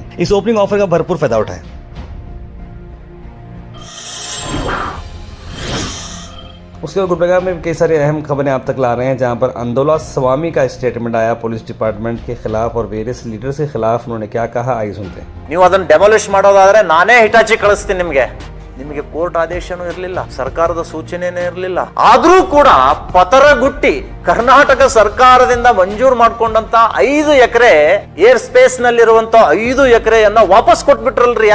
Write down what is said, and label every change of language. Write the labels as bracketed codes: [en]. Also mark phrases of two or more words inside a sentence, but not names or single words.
[hi] इस [en] opening offer [hi] का भरपूर फायदा उठाएं. उसके बाद गुलबर्गा में कई सारी अहम खबरें आप तक ला रहे हैं, जहां पर अंदोला स्वामी का स्टेटमेंट आया [en] police department [hi] के खिलाफ और [en] various leaders [hi] के खिलाफ। उन्होंने क्या कहा, आइए सुनते हैं। [kn] ನೀವು ಅದನ್ನ ಡೆಮಾಲಿಷ್ ಮಾಡೋದಾದ್ರೆ ನಾನೇ ಹಿಟಾಚಿ ಕಳಿಸ್ತೀನಿ ನಿಮಗೆ ಕೋರ್ಟ್ ಆದೇಶನೂ ಇರಲಿಲ್ಲ, ಸರ್ಕಾರದ ಸೂಚನೆನೇ ಇರಲಿಲ್ಲ. ಆದ್ರೂ ಕೂಡ ಪತರಗುಟ್ಟಿ ಕರ್ನಾಟಕ ಸರ್ಕಾರದಿಂದ ಮಂಜೂರು ಮಾಡ್ಕೊಂಡಂತ 5 ಎಕರೆ [en] air space [kn] ನಲ್ಲಿರುವಂತ 5 ಎಕರೆಯನ್ನ ವಾಪಸ್ ಕೊಟ್ಬಿಟ್ರಲ್ರಿ.